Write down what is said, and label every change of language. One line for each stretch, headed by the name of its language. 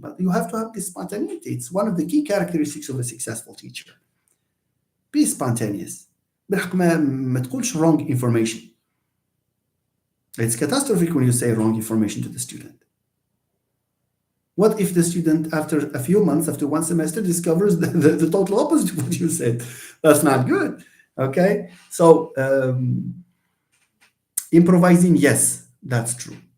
English: But you have to have this spontaneity. It's one of the key characteristics of a successful teacher. Be spontaneous.
Arabic: بالحق ما تقولش
English: wrong information. It's catastrophic when you say wrong information to the student. What if the student, after a few months, after 1 semester, discovers the total opposite of what you said? That's not good. Okay? So, improvising, yes, that's true.